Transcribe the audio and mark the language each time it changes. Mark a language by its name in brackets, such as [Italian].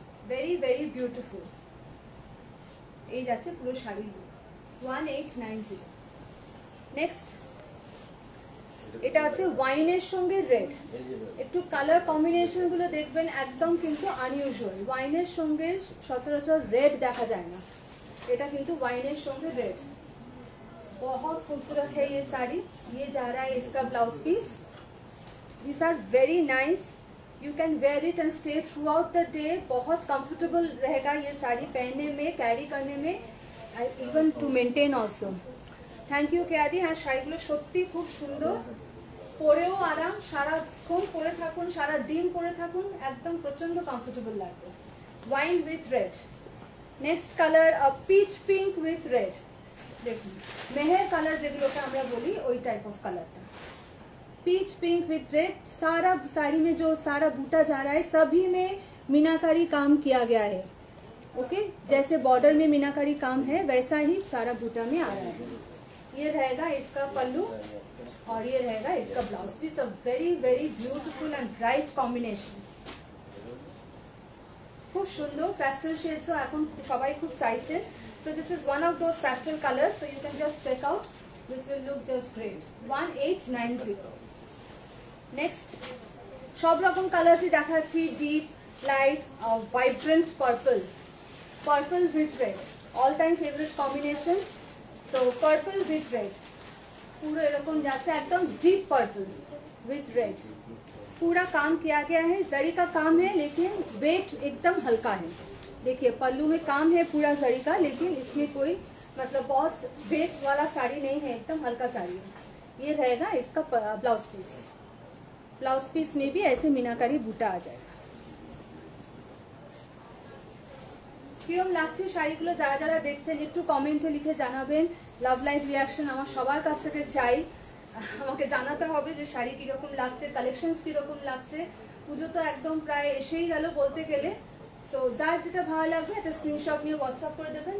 [English] Very very beautiful. [Bangla] এই যাচ্ছে পুরো শাড়ি লুক। 1890। নেক্সট এটা আছে ওয়াইনের সঙ্গে রেড। একটু কালার কম্বিনেশন গুলো দেখবেন একদম কিন্তু আনইউজুয়াল। ওয়াইনের সঙ্গে সচরাচর রেড দেখা যায় না, এটা কিন্তু वाइनेर संगे रेड। [Hindi] बहुत खूबसूरत है ये साड़ी। ये जा रहा है इसका blouse piece. [English] These are very nice. You can wear it and stay throughout the day. [Hindi] बहुत कंफर्टेबल रहेगा ये साड़ी पहनने में, कैरी करने में, [English] even to maintain also. Thank you কেয়াদি। [Bangla] হ্যাঁ শাড়িগুলো সত্যি খুব সুন্দর, পরেও আরাম, সারাক্ষণ পরে থাকুন, সারা দিন পরে থাকুন, একদম প্রচন্ড কমফোর্টেবল লাগবে। [English] Wine with red. [Bangla] Next colour pitch pink with red. দেখুন মেহের কালার যেগুলোকে আমরা বলি ওই টাইপ অফ কালারটা, [English] Peach pink with red. [Hindi] सारा साड़ी में जो सारा बूटा जा रहा है सभी में मीनाकारी काम किया गया है। ओके, जैसे बॉर्डर में मीनाकारी काम है वैसा ही सारा बूटा में आ रहा है। ये रहेगा इसका पल्लू और ये रहेगा इसका blouse piece. [English] A very very beautiful and bright combination. [Bangla] খুব সুন্দর প্যাস্টেল শেডসও এখন সবাই খুব চাইছে। [English] So this is one of those pastel colours, so you can just check out, this will look just great. 1890। [Bangla] Next সব রকম কালার্সই দেখাচ্ছি, deep, light, vibrant purple, purple with red, [English] All time favourite combinations. So purple with red [Bangla] पूरा এরকম যাচ্ছে, একদম deep [English] Purple with red. [Hindi] पूरा काम किया गया है, जरी का काम है लेकिन वेट एकदम हल्का है। देखिए पल्लू में काम है पूरा जरी का, लेकिन इसमें कोई मतलब बहुत वेट वाला साड़ी नहीं है, एकदम हल्का साड़ी है। ये रहेगा इसका ब्लाउज पीस। ब्लाउज पीस में भी ऐसे मीनाकारी बूटा आ जाएगा। [Bangla] কিরম লাগছে শাড়িগুলো যারা যারা দেখছেন একটু কমেন্টে লিখে জানাবেন। লাভ লাইভ রিয়াকশন আমার সবার কাছ থেকে চাই, আমাকে জানাতে হবে যে শাড়ি কিরকম লাগছে, কালেকশনস কিরকম লাগছে। পুজো তো একদম প্রায় এসেই গেল বলতে গেলে। সো যার যেটা ভালো লাগবে একটা স্ক্রিনশট নিয়ে হোয়াটসঅ্যাপ করে দেবেন।